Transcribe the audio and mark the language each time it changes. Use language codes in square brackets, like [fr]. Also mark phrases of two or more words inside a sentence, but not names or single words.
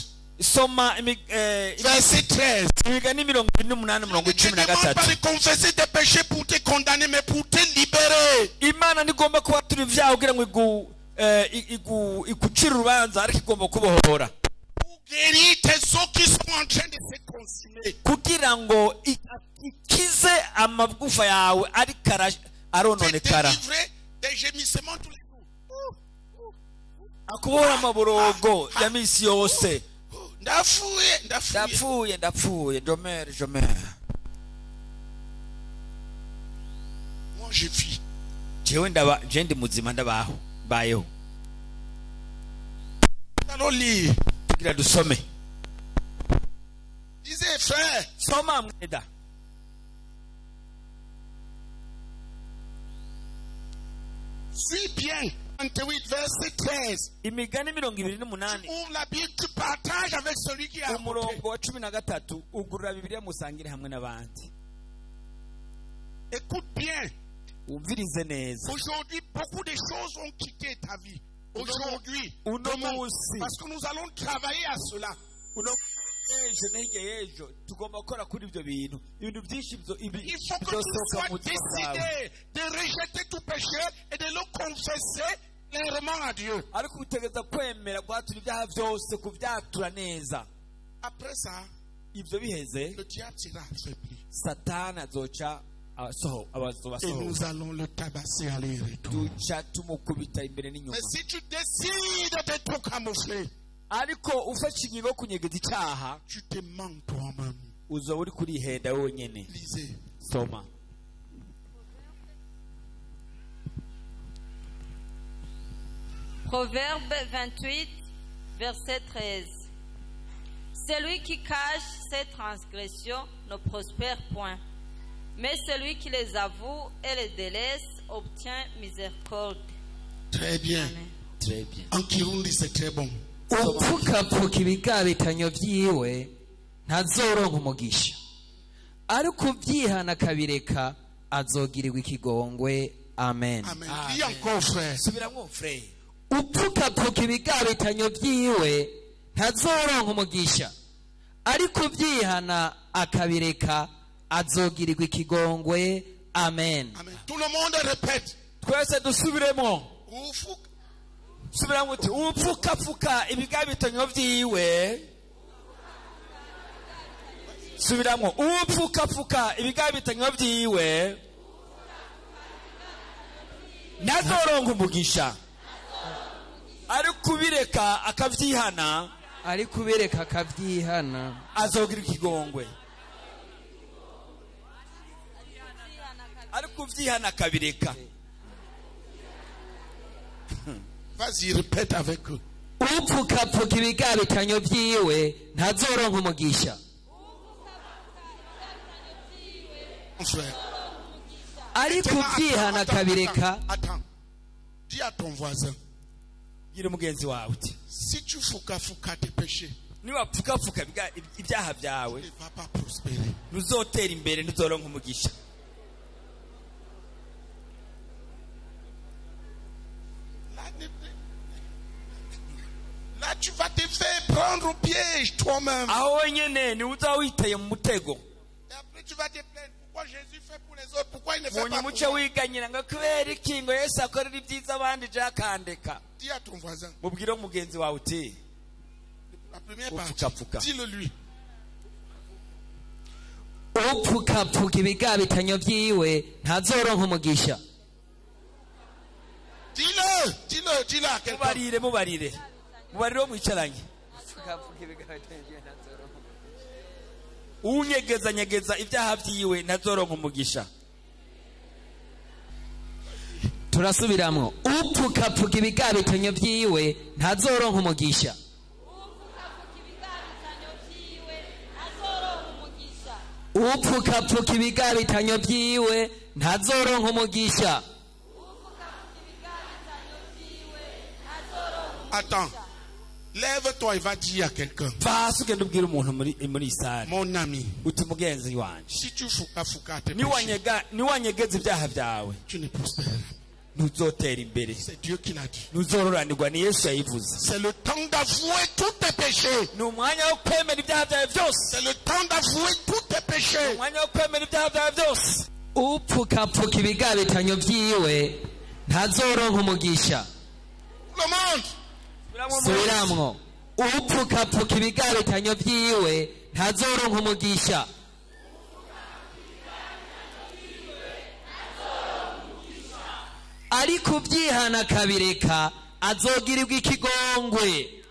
[rn] Soma [fr] verset 13. [rn] imigani 28 [fr] Il ne te demande pas de confesser tes péchés pour te condamner, mais pour te libérer. [rn] Imana nigomba kubatura ibyaha kugira ngo igucira urubanza, ariko igomba kubohora [fr] Pour guérir tes os qui sont en train de se consumer. [rn] kugira ngo ikize amagufa yawe ariko [fr] Te [rn] arononekara, [fr] délivrer des gémissements tous les jours. [rn] akubohora amaborogo ya misi yose. Ndafouye. ndapfuye jomere. [fr] Moi je vis. [rn] jewe je ndi muzima ndabayeho. [fr] Allons lire. [rn] tugira dusome. [fr] Disez frère, [rn] soma mweda. [fr] suis bien. 28 verset 13. [rn] imigani 28 [fr] Ouvre la Bible, tu partages avec celui qui a apporté. [rn] umurongo wa 13 ugurura Bibiliya musangire hamwe n'abandi. [fr] Écoute bien. [rn] umvirize neza. [fr] Aujourd'hui, beaucoup de choses ont quitté ta vie. Aujourd'hui, [rn] uno [fr] demain, [rn] munsi, [fr] parce que nous allons travailler à cela. [rn] ejo n'hirya y'ejo tugomba gukora kuri ibyo bintu. ibintu byinshi [fr] Il faut que tu sois décidé de rejeter tout péché et de le confesser clairement à Dieu. [rn] ariko utegereza kwemera guhatura ibyaha byose, kubyatura neza. [fr] Après ça, [rn] ibyo biheze, [fr] le diable sera affaibli. [rn] satani azoca [fr] Et nous allons le tabasser aller-retour. [rn] duca tumukubita imbere n'inyuma. [fr] Mais si tu décides de te camoufler, [rn] ariko ufashe ingingo yo kunyegeza icyaha, [fr] tu te mens toi-même. [rn] uzoba uri kurihenda wenyine. [fr] Lisez. [rn] soma [fr] Proverbe 28, verset 13. Celui qui cache ses transgressions ne prospère point, mais celui qui les avoue et les délaisse obtient miséricorde. Très bien. Amen. Très bien. En Kirundi, c'est très bon. [rn] upfukapfuka ibigabitanyo byiwe ntazoronka umugisha ariko ubyihana akabireka azogirirwa ikigongwe. Amen. [fr] Amen. Dis encore, frère. [rn] Subiramo frère. upfukapfuka ibigabitanyo byiwe ntazoronka umugisha ariko ubyihana akabireka azogirirwa ikigongwe. Amen. [fr] Amen. Tout le monde répète. [rn] Twese dusubiremo. Ufuk. Subiramo uti upfukapfuka ibigabitanyo byiwe. Subiramo upfukapfuka ibigabitanyo byiwe ntazoronka umugisha ariko ubireka akabyihana ariko ubereka akabyihana azogira ikigongwe ariko ubyihana akabireka. [fr] Vas-y, répète avec eux. [rn] upfukapfuka ibigabitanyo byiwe ntazoronka umugisha [fr] Frère. [rn] ariko ubyihana akabireka. [fr] Attends. Dis à ton voisin. [rn] Gira umugenzi wawe uti [fr] Si tu fuka tes péchés, [rn] niwapfukapfuka ibyaha [fr] tu [rn] byawe [fr] ne vas pas prospérer. [rn] ntuzotera imbere ntuzoronka umugisha. [fr] Là, tu vas te faire prendre au piège toi-même. [rn] aho wenyine niwe uzaba witeye mu mutego. [fr] Et après, tu vas te plaindre. Pourquoi Jésus fait pour les autres? Pourquoi il ne fait [rn] munye [fr] pas pour [rn] umuco [fr] moi? [rn] wiganyira ngo kubera iki ngo Yesu akorera ibyiza abandi jakandeka. [fr] Dis à ton voisin. [rn] Mubwire umugenzi wawe uti [fr] La première [rn] Fuka. [fr] partie. Dis-le lui. [rn] upfukapfuka ibigabitanyo byiwe ntazoronka umugisha. [fr] Dis-le à quelqu'un. [rn] mubarire wo mwicaranye. unyegeza ibyaha byiwe ntazoronka umugisha. turasubiramwo upfukapfuka ibigabitanyo byiwe ntazoronka umugisha upfukapfuka ibigabitanyo byiwe ntazoronka umugisha. [fr] Attends. Lève-toi et va dire à quelqu'un. [rn] fasi ugenda ubwira umuntu muri isari [fr] Mon ami, [rn] uti mugenzi wanje [fr] si tu fuka tes péchés, [rn] niwanyegeza ibyaha byawe [fr] tu ne prospéreras. [rn] ntuzotera imbere [fr] C'est Dieu qui l'a dit. [rn] ntuzororanirwa. Ni Yesu yayivuze. [fr] C'est le temps d'avouer tous tes péchés. [rn] ni umwanya wo kwemera ibyaha byawe byose. [fr] C'est le temps d'avouer tous tes péchés. [rn] umwanya wo kwemera ibyaha byawe byose. upfukapfuka ibigabitanyo byiwe ntazoronka umugisha. [fr] Le monde. [rn] subiramwo upfukapfuka ibigabitanyo byiwe ntazoronka umugisha ariko ubyihana akabireka azogirirwa ikigongwe.